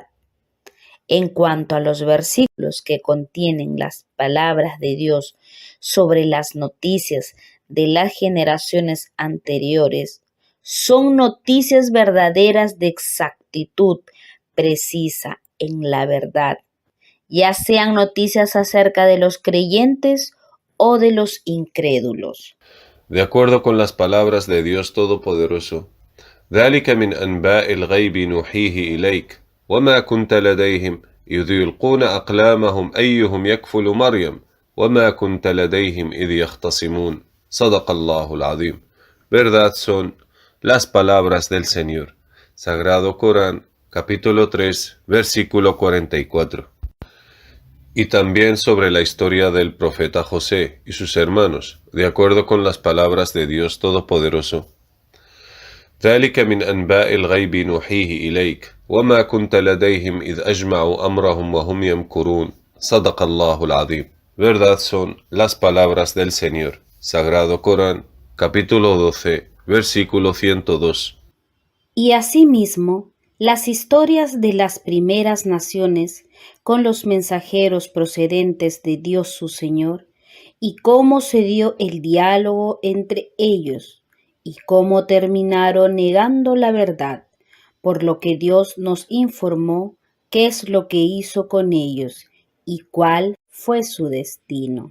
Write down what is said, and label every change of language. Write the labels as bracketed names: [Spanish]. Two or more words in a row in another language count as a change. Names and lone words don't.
[Spanish] En cuanto a los versículos que contienen las palabras de Dios sobre las noticias de las generaciones anteriores, son noticias verdaderas de exactitud precisa en la verdad, ya sean noticias acerca de los creyentes o de los incrédulos. De acuerdo con las palabras de Dios Todopoderoso, [Arabic] ذلك من أنباء الغيب نوحيه إليك وما كنت لديهم إذ يلقون أقلامهم أيهم يكفل مريم وما كنت لديهم إذ يختصمون صدق الله العظيم. [Spanish] Verdad son las palabras del Señor. Sagrado Corán, capítulo 3, versículo 44. Y también sobre la historia del profeta José y sus hermanos, de acuerdo con las palabras de Dios Todopoderoso. ذلك من أنباء الغيب نوحيه إليك وما كنت لديهم إذ أجمعوا أمرهم وهم يمكرون صدق الله العظيم. Verdad son las palabras del Señor. Sagrado Corán, capítulo 12, versículo 102. Y asimismo, las historias de las primeras naciones con los mensajeros procedentes de Dios su Señor, y cómo se dio el diálogo entre ellos, y cómo terminaron negando la verdad, por lo que Dios nos informó qué es lo que hizo con ellos y cuál fue su destino.